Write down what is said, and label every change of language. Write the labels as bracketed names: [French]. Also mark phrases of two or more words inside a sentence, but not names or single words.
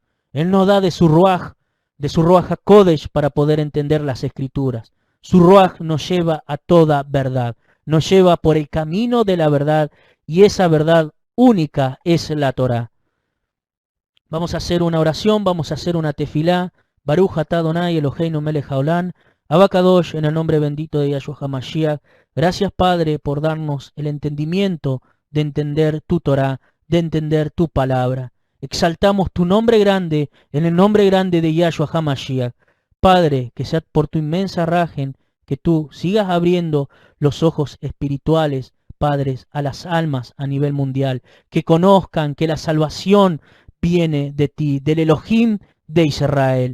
[Spanish] Él nos da de su [Hebrew] Ruach HaKodesh [Spanish] para poder entender las Escrituras. Su Ruach nos lleva a toda verdad, nos lleva por el camino de la verdad, y esa verdad única es la Torá. Vamos a hacer una oración, vamos a hacer una tefilá. [Hebrew] Baruch atah Adonai Eloheinu melech haolam, Abacadosh, [Spanish] en el nombre bendito de Yahshua HaMashiach. Gracias, Padre, por darnos el entendimiento de entender tu Torá, de entender tu palabra. Exaltamos tu nombre grande, en el nombre grande de Yahshua HaMashiach. Padre, que sea por tu inmensa rajen, que tú sigas abriendo los ojos espirituales, padres, a las almas a nivel mundial, que conozcan que la salvación viene de ti, del Elohim de Israel.